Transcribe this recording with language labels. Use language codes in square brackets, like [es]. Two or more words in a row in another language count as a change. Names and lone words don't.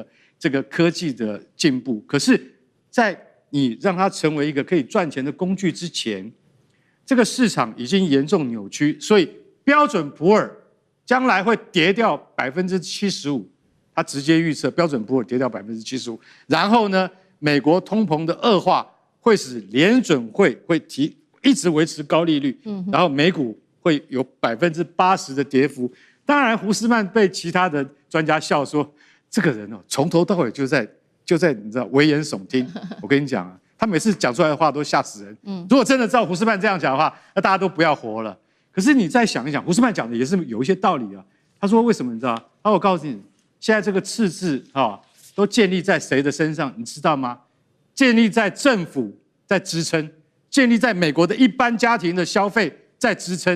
[zh] 這個科技的進步，可是，在你讓它成為一個可以賺錢的工具之前，這個市場已經嚴重扭曲，所以標準普爾將來會跌掉75%，他直接預測標準普爾跌掉75%，然後呢，美國通膨的惡化會使聯準會一直維持高利率，然後美股會有80%的跌幅。當然，胡斯曼被其他的專家笑說。這個人從頭到尾就在你知道危言聳聽。我跟你講啊，他每次講出來的話都嚇死人。如果真的照胡斯曼這樣講的話，那大家都不要活了。可是你再想一想，胡斯曼講的也是有一些道理啊。他說為什麼你知道？我告訴你，現在這個赤字都建立在誰的身上？你知道嗎？建立在政府在支撐，建立在美國的一般家庭的消費在支撐。